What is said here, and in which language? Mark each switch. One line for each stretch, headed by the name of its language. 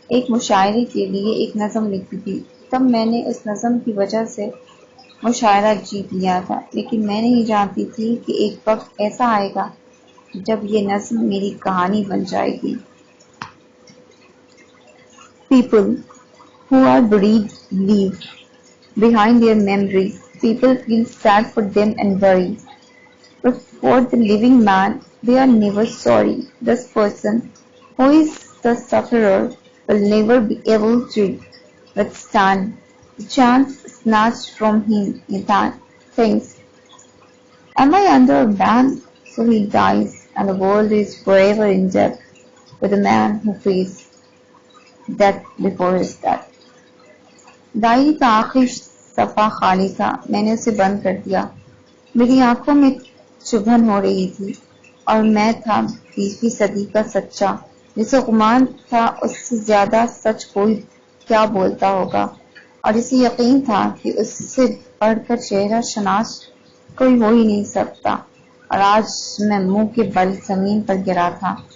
Urdu: مشاعرے کے لیے ایک نظم لکھی تھی۔ تب میں نے اس نظم کی وجہ سے مشاعرہ جیت لیا تھا، لیکن میں نہیں جانتی تھی کہ ایک وقت ایسا آئے گا جب یہ نظم میری کہانی بن جائے گی۔
English: People who are buried leave behind their memories. People feel sad for them and worry. But for the living man, they are never sorry. This person who is the sufferer will never be able to withstand the chance snatched from him. He thinks, am I under a ban? So he dies, and the world is forever in debt with the man who faced death before his death.
Urdu: Diary کا آخری صفحہ خالی تھا۔ میں نے اسے بند کر دیا۔ میری آنکھوں میں چبھن ہو رہی تھی اور میں تھا 20ویں صدی کا سچا، جسے گمان تھا اس سے زیادہ سچ کوئی کیا بولتا ہوگا، اور اسے یقین تھا کہ اس سے بڑھ کر چہرہ شناس کوئی ہو ہی نہیں سکتا۔ اور آج میں منہ کے بل زمین پر گرا تھا،